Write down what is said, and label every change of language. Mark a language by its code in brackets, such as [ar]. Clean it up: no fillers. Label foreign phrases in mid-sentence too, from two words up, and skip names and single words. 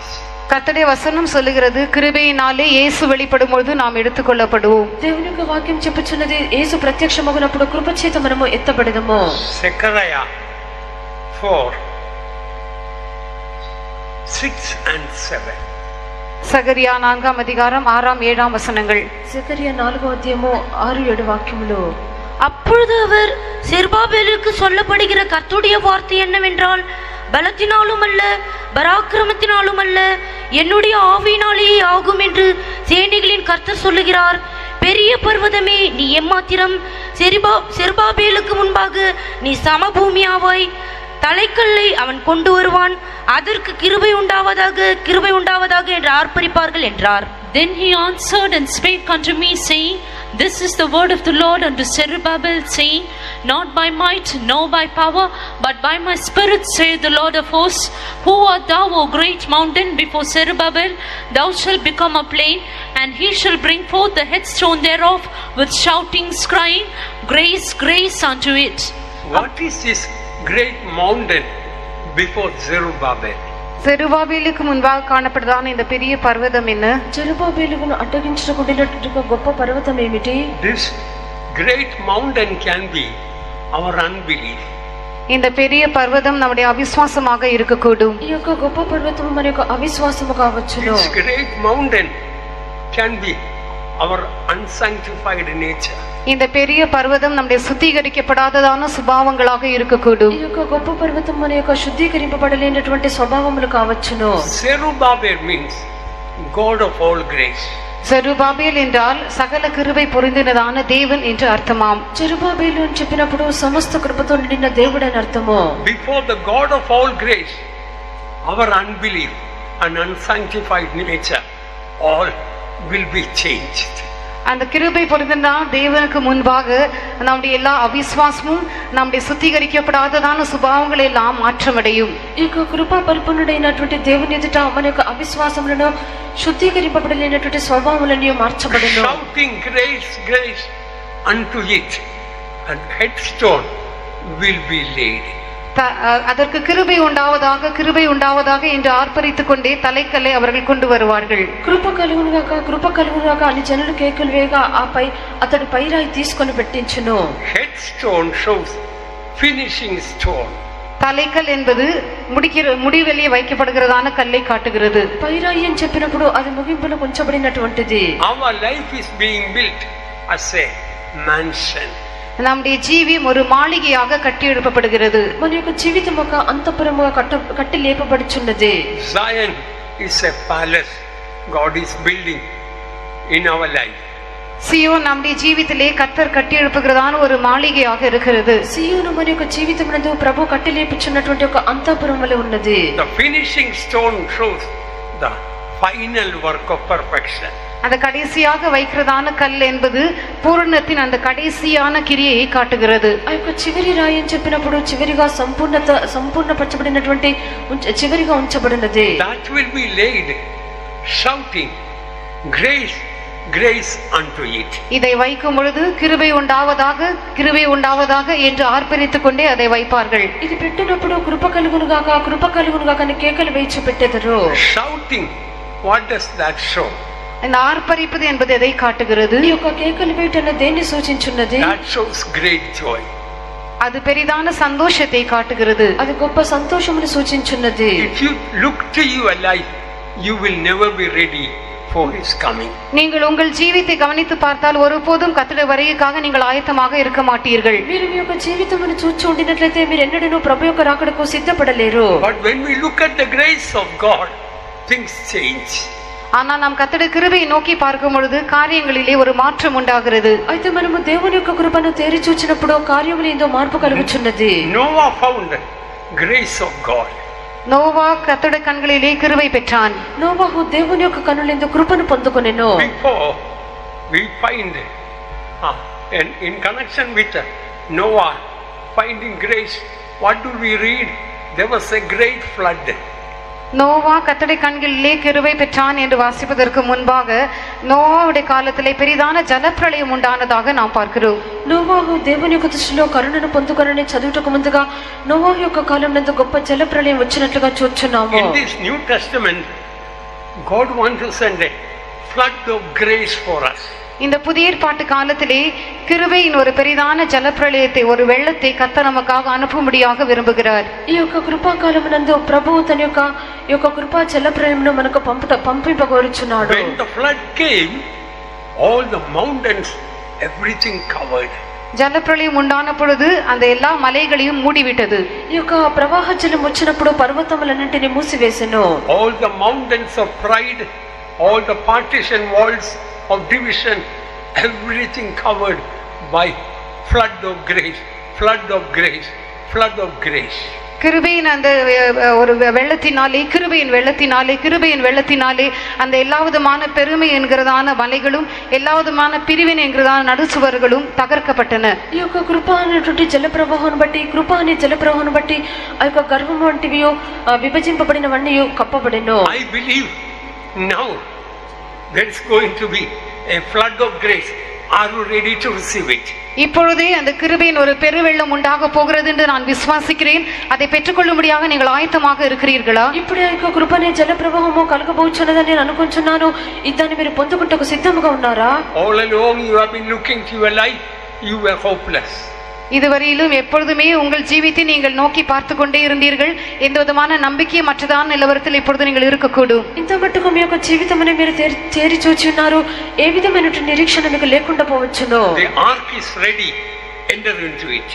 [ta] கர்த்தருடைய வசனம் சொல்லுகிறது கிருபையினாலே இயேசு வெளிப்படும் பொழுது நாம் எடுத்துக்கொள்ளப்படுவோம். [te] దేవుని యొక్క వాక్యం చెప్పుచున్నది యేసు ప్రత్యక్షమగునప్పుడు కృప చేత మనము ఎత్తబడదము. [en] Zechariah 4:6 and 7. [ta] சகரியா 4ஆம் அதிகாரம் 6ஆம் 7ஆம் வசனங்கள். [te] சகரியா 4వ అధ్యాయము 6-7 వాక్యములు. [ta] அப்பொழுது அவர் செருபாபேலுக்கு சொல்லப்படுகிற கர்த்தருடைய வார்த்தை என்னவென்றால், பலத்தினாலும் அல்ல பராக்கிரமத்தினாலும் அல்ல என்னுடைய ஆவியினாலேயே ஆகும் என்று சேனைகளின் கர்த்தர் சொல்லுகிறார். பெரிய பர்வதமே நீ எம்மாத்திரம், செருபாபேலுக்கு முன்பாக நீ சமபூமியாவாய். தலைக்கல்லை அவன் கொண்டு வருவான், அதற்கு கிருபை உண்டாவதாக என்று ஆர்ப்பரிப்பார்கள் என்றார். [en] Then he answered and spake unto me, saying, This is the word of the Lord unto Zerubbabel, saying, Not by might, nor by power, but by my spirit, saith the Lord of hosts. Who art thou, O great mountain? Before Zerubbabel thou shalt become a plain, and he shall bring forth the headstone thereof with shoutings, crying, Grace, grace unto it. What is this great mountain before Zerubbabel? [ta] செருபாபேலுக்கு முன்பாக காணப்படுதான இந்த பெரிய பர்வதம் என்ன? [te] జెరుబాబేలును అడ్డగించుకుంటున్నటువంటి గొప్ప పర్వతం ఏమిటి? [en] This great mountain can be our unbelief. [ta] இந்த பெரிய పర్వతం நம்முடைய అవిశ్వాసமாக இருக்கக்கூடும். [te] ఈ యొక్క గొప్ప పర్వతం మన యొక్క అవిశ్వాసము కావచ్చును. [en] This great mountain can be our unsanctified nature. [ta] இந்த பெரிய పర్వతం நம்முடைய சுத்திகரிக்கப்படாததான சுபாவங்களாக இருக்கக்கூடும். [te] ఈ యొక్క గొప్ప పర్వతం మన యొక్క శుద్ధీకరింపబడలేనటువంటి స్వభావములు కావచ్చును. [en] Zerubbabel means God of all grace. [ta] జెరుబాబేల్ என்றால் సకల கிருபை பொருந்தினதான தேவன் என்று అర్థమాம். [te] జెరుబాబేలు అని చెప్పినప్పుడు సమస్త కృపతో నిండిన దేవుడు అని అర్థము. [en] Before the God of all grace, our unbelief and unsanctified nature all will be changed. [ta] அந்த கிருபை பொருந்தின தேவனுக்கு முன்பாக நம்முடைய எல்லா அவிசுவாசமும் நம்முடைய சுத்திகரிக்கப்படாததான சுபாவங்களை எல்லாம் மாற்றமடையும். [te] ఈ యొక్క కృపా పరిపూర్ణుడైనటువంటి దేవుని ఎదుట మన యొక్క అవిశ్వాసములను శుద్ధీకరింపబడలేనటువంటి స్వభావములను మార్చబడును. [en] Shouting grace, grace unto it, and headstone will be laid. [ta] அதற்கு கிருபை உண்டாவதாக என்று ஆர்ப்பரித்துக் கொண்டே தலைக்கல்லை அவர்கள் கொண்டு வருவார்கள். [te] కృప కలుగునుగాక అని జనులు కేకలు వేయగా ఆపై అతడు పైరాయి తీసుకొని పెట్టించును. [en] Headstone shows finishing stone. [ta] தலைக்கல் என்பது முடிவெளியே வைக்கப்படுகிறதான கல்லை காட்டுகிறது. [te] పైరాయి అని చెప్పినప్పుడు అది ముగింపులో ఉంచబడినటువంటిది. [en] Our life is being built as a mansion. [ta] நம்முடைய ஜீவியம் ஒரு மாளிகையாக கட்டி எழுப்பப்படுகிறது. [te] మన యొక్క జీవితం ఒక అంతఃపురముగా కట్టి లేపబడుచున్నది. [en] Zion is a palace God is building in our life. [ta] సియోన్ நம்முடைய జీవితంలో கர்த்தர் கட்டி எழுப்புகிறதான ஒரு மாளிகையாக இருக்கிறது. [te] సియోను మన యొక్క జీవితమునందు ప్రభు కట్టి లేపుచున్నటువంటి ఒక అంతఃపురం వలె ఉన్నది. [en] The finishing stone shows the final work of perfection. [ta] அந்த கடைசியாக வைக்கிறதான கல் என்பது பூரணத்தின் அந்த கடைசியான கிரியையை காட்டுகிறது. [te] ఆ యొక్క చివరి రాయి అని చెప్పినప్పుడు చివరిగా సంపూర్ణపరచబడినటువంటి చివరిగా ఉంచబడినది. [en] That will be laid shouting grace grace unto it. [ta] இதை வைக்கும் பொழுது கிருபை உண்டாவதாக கிருபை உண்டாவதாக என்று ஆர்ப்பரித்துக் கொண்டே அதை வைப்பார்கள். [te] ఇది పెట్టినప్పుడు కృప కలుగునుగాక కృప కలుగునుగాక అని కేకలు వేయించి పెట్టెదరు. [en] Shouting, what does that show? [ta] இந்த ஆர்ப்பரிப்பது என்பது எதை காட்டுகிறது? [te] ఈ యొక్క కేకలు వేయటం దేన్ని సూచించున్నది? [en] That shows great joy. [ta] அது பெரிதான சந்தோஷத்தை காட்டுகிறது. [te] అది గొప్ప సంతోషమును సూచించున్నది. [en] If you look to your life, you will never be ready for his coming. [ta] நீங்கள் உங்கள் ஜீவித்தை கவனித்து பார்த்தால் ஒருபோதும் கர்த்தருடைய வருகைக்காக நீங்கள் ஆயத்தமாக இருக்க மாட்டீர்கள். [te] మీరు మీ యొక్క జీవితమును చూచి ఉండినట్లయితే మీరు ఎన్నడూ ప్రభు యొక్క రాకడకు సిద్ధపడలేరు. [en] But when we look at the grace of God, things change. [ta] ஆனால் நாம் கர்த்தருடைய கிருபையை நோக்கி பார்க்கும் பொழுது காரியங்களிலே ஒரு மாற்றம் உண்டாகிறது. [te] అయితే మనము దేవుని యొక్క కృపను తేరి చూచినప్పుడు కార్యములు ఏందో మార్పు కలుగుచున్నది. [en] Noah found grace of God. [ta] நோவா கர்த்தருடைய கண்களிலே கிருபை பெற்றான். [te] నోవహు దేవుని యొక్క కన్నులందు కృపను పొందుకొనెను. [en] Before we find in connection with Noah finding grace, what do we read? There was a great flood. [ta] நோவா கர்த்தருடைய கண்களிலே கிருபை பெற்றான் என்று வாசிப்பதற்கு முன்பாக நோவாவுடைய காலத்திலே பெரிதான ஜலப்பிரளயம் உண்டானதாக நாம் பார்க்கிறோம். [te] నోవాహు దేవుని యొక్క దృష్టిలో కరుణను పొందుకొనని చదువుటకు ముందుగా నోవాహు యొక్క కాలం నందు గొప్ప జల ప్రళయం వచ్చినట్లుగా చూస్తున్నాము. [en] In this New Testament, God wants to send a flood of grace for us. [ta] இந்த புதிய ஏற்பாட்டு காலத்திலே கிருபையின் ஒரு பெரிதான ஜலப்பிரளயத்தை ஒரு வெள்ளத்தை கர்த்தர் நமக்காக அனுப்பும்படியாக விரும்புகிறார். [te] ఈ యొక్క కృపాకాలమునందు ప్రభువు తన యొక్క కృపా జల ప్రళయమును మనకు పంపింపగోరుచున్నాడు. [en] When the flood came, all the mountains, everything covered. [ta] ஜலப்பிரளயம் உண்டான பொழுது அந்த எல்லா மலைகளையும் மூடிவிட்டது. [te] ఈ యొక్క ప్రవాహ జలం వచ్చినప్పుడు పర్వతములన్నింటినీ మూసివేసెను. [en] All the mountains of pride, all the partition walls of division, everything covered by flood of grace, flood of grace, flood of grace. [ta] கிருபையின் அந்த ஒரு வெள்ளத்தினாலே கிருபையின் வெள்ளத்தினாலே அந்த எல்லா விதமான பெருமை என்கிறதான மலைகளும் எல்லா விதமான பிரிவினை என்கிறதான நடுசுவர்களும் தகர்க்கப்பட்டன. [te] ఈ యొక్క కృప అనేటువంటి జల ప్రవాహాన్ని బట్టి కృప అనే జల ప్రవాహాన్ని బట్టి ఆ యొక్క గర్భం వంటివి విభజింపబడినవన్నీ కప్పబడెను. [en] I believe now there is going to be a flood of grace. Are you ready to receive it? [ta] இப்பொழுதே அந்த கிருபையின் ஒரு பெருவெள்ளம் உண்டாக போகிறது என்று நான் விசுவாசிக்கிறேன். அதை பெற்றுக்கொள்ளும்படியாக நீங்கள் ஆயத்தமாக இருக்கிறீர்களா? [te] ఇప్పుడే ఆ యొక్క కృప అనే జల ప్రవాహము కలగబోచున్నదని నేను అనుకుంటున్నాను. దాన్ని మీరు పొందుకుంటకు సిద్ధంగా ఉన్నారా? [en] All along you have been looking to your life, you were hopeless. [ta] இதுவரையிலும் எப்பொழுதுமே உங்கள் ஜீவித்தை நீங்கள் நோக்கி பார்த்து கொண்டே இருந்தீர்கள். எந்த விதமான நம்பிக்கை மற்றதான நிலவரத்தில் இப்பொழுது நீங்கள் இருக்கக்கூடும். [te] ఇంత మట్టుకు మీ యొక్క జీవితమును మీరు తేరి చూచి ఉన్నారు. ఏ విధమైనటువంటి నిరీక్షణ మీకు లేకుండా పోవచ్చును. [en] The ark is ready, enter into it.